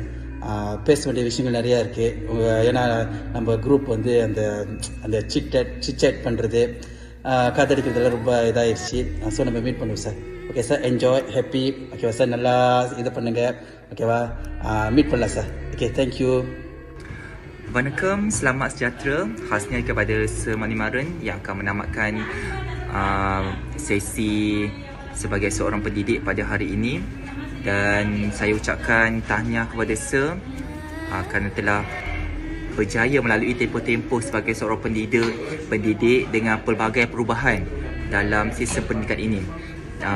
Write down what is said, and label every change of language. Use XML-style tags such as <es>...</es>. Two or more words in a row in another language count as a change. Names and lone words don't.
<ta>பேச வேண்டிய விஷயங்கள் நிறையா இருக்குது. ஏன்னா நம்ம குரூப் வந்து அந்த அந்த சிட் பண்ணுறது, காத்தடிக்கிறதுலாம் ரொம்ப இதாகிடுச்சு. ஸோ நம்ம மீட் பண்ணுவோம் சார்.</ta> <en>Okay sir. Enjoy, happy.</en> <ta>ஓகேவா சார்? நல்லா இது பண்ணுங்கள். ஓகேவா? மீட் பண்ணலாம் சார்.</ta> <en>Okay, thank you.</en> <ms>Wanakkam, selamat sejahtera khasnya kepada Sir Manimaran yang akan menamatkan sesi sebagai seorang pendidik pada hari ini. Dan saya ucapkan tahniah kepada Sir kerana telah berjaya melalui tempoh-tempoh sebagai seorang pendidik dengan pelbagai perubahan dalam sistem pendidikan ini.</ms>